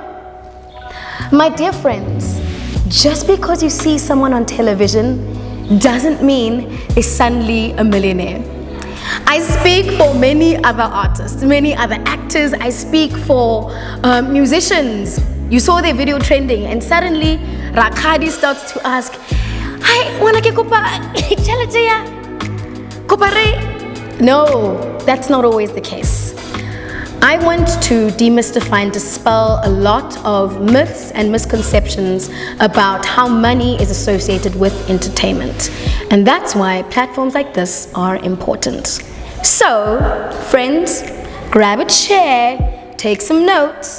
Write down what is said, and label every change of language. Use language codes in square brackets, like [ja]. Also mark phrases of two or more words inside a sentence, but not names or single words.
[en] My dear friends, just because you see someone on television doesn't mean they're suddenly a millionaire. I speak for many other artists, many other actors. I speak for musicians. You saw their video trending and suddenly Rakadi starts to ask, hi, [st] wanna ke kopa tjhelete ya? Kopa re? [en] No, that's not always the case. I want to demystify and dispel a lot of myths and misconceptions about how money is associated with entertainment. And that's why platforms like this are important. So, friends, grab a chair, take some notes.